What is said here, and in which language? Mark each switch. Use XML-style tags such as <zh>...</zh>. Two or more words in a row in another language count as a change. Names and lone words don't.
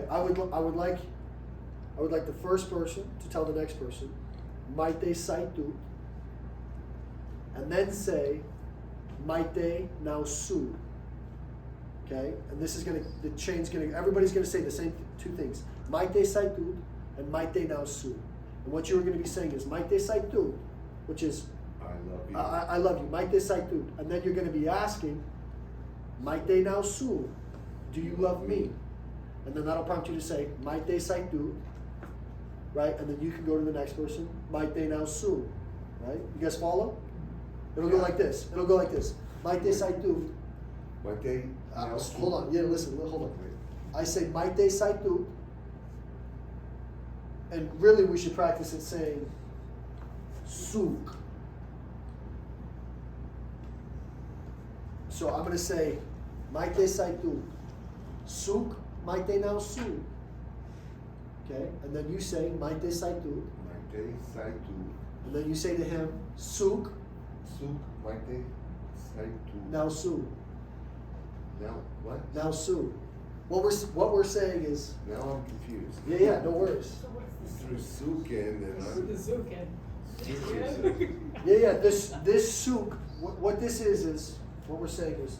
<en>I would like the first person to tell the next person</en> <eu>maite saitut,</eu> <en>and then say</en> <eu>maite nausu.</eu> <en>Okay, and this is everybody's gonna say the same two things:</en> <eu>maite saitut</eu> <en>and</en> <eu>maite nausu.</eu> <en>And what you're gonna be saying is</en> <eu>maite saitut,</eu> <en>which is I love you,</en> <eu>maite saitut,</eu> <en>and then you're gonna be asking</en> <eu>maite nausu,</eu> <en>do you love me? And then that'll prompt you to say</en> <eu>maite saitut,</eu> <en>right? And then you can go to the next person,</en> <eu>maite nausu,</eu> <en>right? You guys follow? It'll go like this.</en> <eu>Maite saitut. Maite nausu.</eu> <en>Hold on. Yeah, listen. Hold on. I say</en> <eu>maite saitut,</eu> <en>and really we should practice it saying suk. So I'm going to say</en> <eu>maite saitut, suk maite nausu.</eu> <en>Okay, and then you say</en> <eu>maite saitut. Maite saitut. And then you say to him suk. Suk maite saitut. Nausu.</eu> <en>Now what? Nausu. What we're saying is. Now I'm confused. Yeah, no worries. Through sukin and The Zukin. Yeah. This suk. What this is what we're saying is.</en>